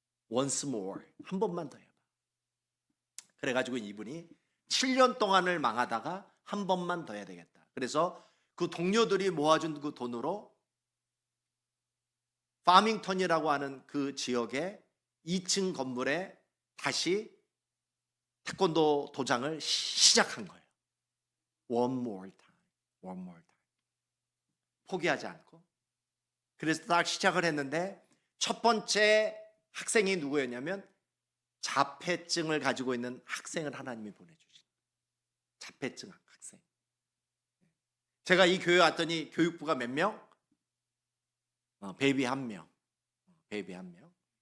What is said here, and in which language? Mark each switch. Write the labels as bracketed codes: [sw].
[en] Once more [ko] 한 번만 더 해봐. 그래가지고 이분이 7년 동안을 망하다가 한 번만 더 해야 되겠다. 그래서 그 동료들이 모아준 그 돈으로 파밍턴이라고 하는 그 지역의 2층 건물에 다시 태권도 도장을 시작한 거예요. [en] One more time, one more time. [ko] 포기하지 않고. 그래서 딱 시작을 했는데 첫 번째 학생이 누구였냐면 자폐증을 가지고 있는 학생을 하나님이 보내주신 자폐증 학생. 제가 이 교회 왔더니 교육부가 몇 명? 베이비 한 명. 베이비 한 명.